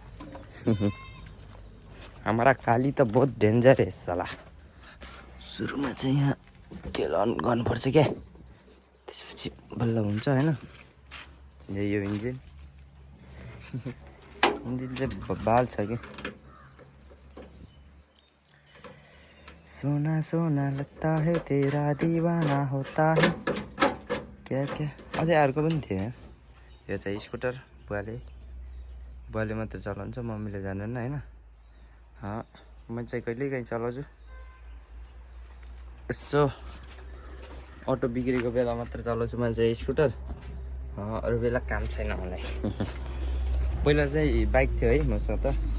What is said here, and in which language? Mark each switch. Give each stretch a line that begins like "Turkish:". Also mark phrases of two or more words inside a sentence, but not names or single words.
Hindi: हमारा काली त बहुत डेन्जर है साला
Nepali: सुरुमा चाहिँ यहाँ तेल अन गर्नुपर्छ क्या त्यसपछि बल्ल हुन्छ होइन यो इन्जिन चाहिँ बाल छ कि
Hindi: सोना सोना लगता है तेरा दीवाना होता है क्या क्या
Nepali: अझै अर्को पनि थियो यो चाहिँ स्कुटर बुवाले मात्र चलाउँछ मम्मीले जान्दैन होइन म चाहिँ कहिलेकाहीँ चलाउँछु यसो अटो बिग्रेको बेला मात्र चलाउँछु मैले चाहिँ स्कुटर अरू बेला काम छैन मलाई पहिला चाहिँ बाइक थियो है मसँग त